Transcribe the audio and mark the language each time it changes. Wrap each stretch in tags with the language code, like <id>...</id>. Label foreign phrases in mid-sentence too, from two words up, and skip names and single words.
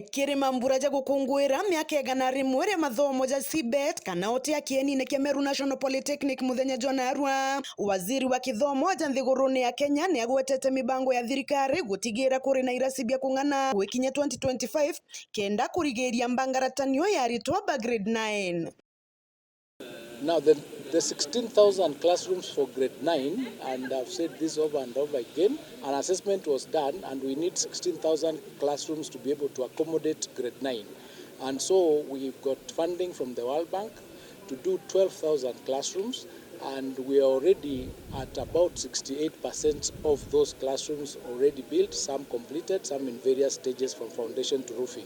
<mer>kirima mburaja gukungwira miaka igana rimwe ria mathomo ja CBET kana otia kieni kia Meru National Polytechnic muthenya Jonarua. Waziri wa Kithomo ja nthiguruni ya Kenya ni agwetete mibango ya thirikari gutigira kuri na irasi bia kung'ana gwikinya 2025 kenda kurigiria mbangaratanio ya aritwa ba grade 9.</mer> <en>Now the 16,000 classrooms for grade 9, and I've said this over and over again, an assessment was done and we need 16,000 classrooms to be able to accommodate grade 9. And so we've got funding from the World Bank to do 12,000 classrooms, and we are already at about 68% of those classrooms already built, some completed, some in various stages from foundation to roofing.</en>